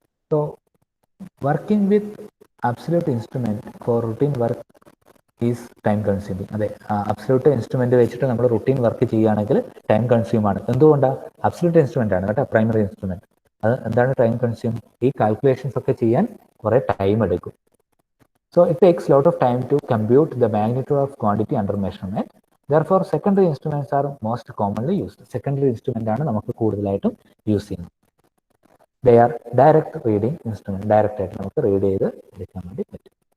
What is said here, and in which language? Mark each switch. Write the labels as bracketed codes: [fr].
[en] So working with absolute instrument for routine work is time consuming. [ml] അതെ, absolute instrument വെച്ചിട്ട് നമ്മൾ routine work ചെയ്യുകയാണെങ്കിൽ time consume ആണ്. എന്തുകൊണ്ടാണ്? അബ്സല്യൂട്ട് ഇൻസ്ട്രുമെന്റ് ആണ് കേട്ടോ, പ്രൈമറി ഇൻസ്ട്രുമെന്റ്. അത് എന്താണ് ടൈം കൺസ്യൂം? ഈ കാൽക്കുലേഷൻസ് ഒക്കെ ചെയ്യാൻ കുറെ ടൈം എടുക്കും. [en] So it takes a lot of time to compute the magnitude of quantity under measurement. Therefore, secondary instruments are most commonly used. [ml] Secondary instrument ആണ് നമുക്ക് കൂടുതലായിട്ടും യൂസ് ചെയ്യുന്നത്. [en] They are direct reading instrument. [ml] Direct ആയിട്ട് നമുക്ക് read ചെയ്ത് എടുക്കാൻ വേണ്ടി പറ്റും.